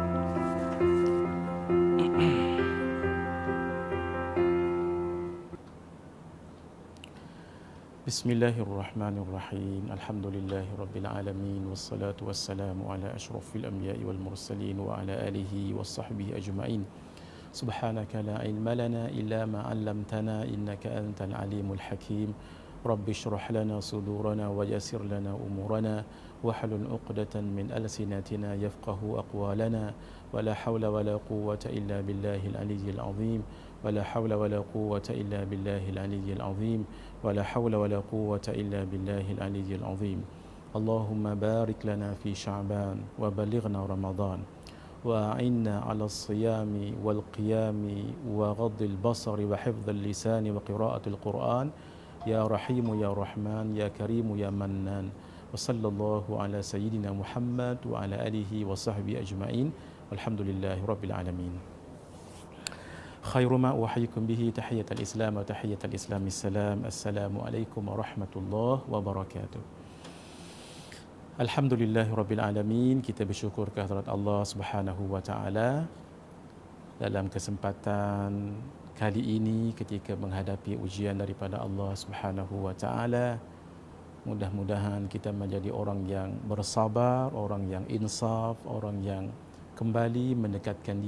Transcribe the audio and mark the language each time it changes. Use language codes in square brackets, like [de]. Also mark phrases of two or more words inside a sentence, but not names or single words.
[ar] Bismillahirrahmanirrahim. الحمد لله رب العالمين والصلاة والسلام على أشرف الأنبياء والمرسلين وعلى آله وصحبه أجمعين. سبحانك لا علم لنا إلا ما علمتنا إنك أنت العليم الحكيم. رب اشرح لنا صدورنا ويسر لنا أمورنا واحلل عقدة من ألسنتنا يفقهوا أقوالنا ولا حول ولا قوة إلا بالله العلي العظيم ولا حول ولا قوة إلا بالله العلي العظيم ولا حول ولا قوة إلا بالله العلي العظيم. اللهم بارك لنا في شعبان وبلغنا رمضان وأعنا على الصيام والقيام وغض البصر وحفظ اللسان وقراءة القرآن. يا رحيم يا رحمن يا كريم يا منان. وصلى الله على سيدنا محمد وعلى آله وصحبه أجمعين. والحمد لله رب العالمين خير ما أحييكم به تحية الإسلام وتحية الإسلام السلام. السلام عليكم ورحمة الله وبركاته الحمد لله رب العالمين. [ms] Kita bersyukur kehadirat [ar] الله سبحانه وتعالى [ms] dalam kesempatan kali ini ketika menghadapi ujian daripada [ar] الله سبحانه وتعالى. [ms] Mudah-mudahan kita menjadi orang yang bersabar, orang yang insaf, orang yang kembali mendekatkan